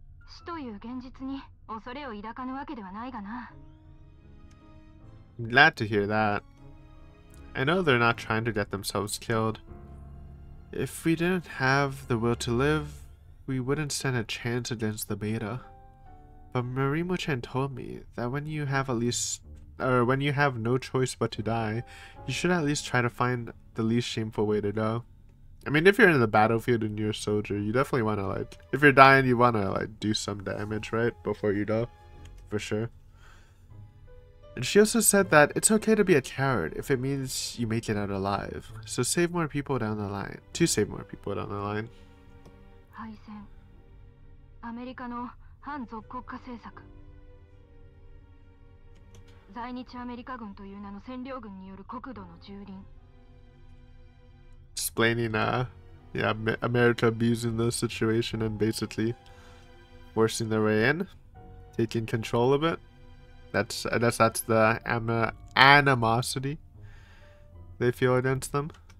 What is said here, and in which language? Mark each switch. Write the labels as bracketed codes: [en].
[ja] 死という現実に恐れを抱かぬわけではないがな。 [en] I'm glad to hear that. I know they're not trying to get themselves killed. If we didn't have the will to live, we wouldn't stand a chance against the beta. But Marimo-chan told me that when you have no choice but to die, you should at least try to find the least shameful way to go. I mean, if you're in the battlefield and you're a soldier, you definitely want to, like, if you're dying, you want to, like, do some damage, right? Before you go. For sure. And she also said that it's okay to be a coward if it means you make it out alive. So save more people down the line. To save more people down the line. [ja] 敗戦。アメリカの反属国家政策。在日アメリカ軍という名の占領軍による国土の蹂躙。 [en] Explaining, yeah, America abusing the situation and basically forcing their way in, taking control of it. I guess that's the animosity they feel against them.